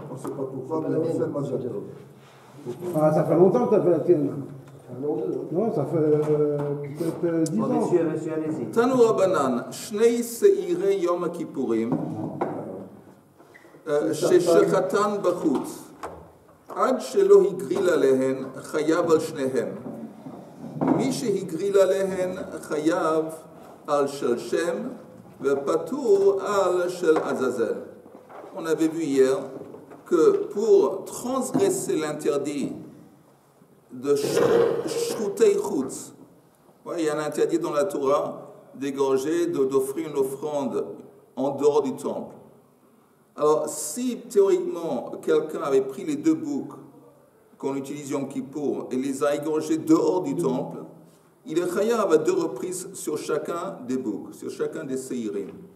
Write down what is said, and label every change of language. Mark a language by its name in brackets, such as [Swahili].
[French] On ne sait pas pourquoi, mais on sait Mazal Tov. Ah, ça fait longtemps que tu as fait la tienne. Non, ça fait peut-être 10 ans. Monsieur, allez-y. [Hebrew] Tanour Rabbanan, Shnei Seirei Yom Kippurim, ששחטן בחוץ, עד שלא הגריל עליהן, חייב על שניהם. מי שהגריל עליהן, חייב על של שם, ופטור על של עזאזל. [French] On avait vu hier que pour transgresser l'interdit de Shrutei Chutz, il y a un interdit dans la Torah d'égorger, d'offrir une offrande en dehors du temple. Alors, si théoriquement quelqu'un avait pris les deux boucs qu'on utilise Yom Kippour et les a égorgés dehors du temple, il est chayav à 2 reprises sur chacun des boucs, sur chacun des séirim.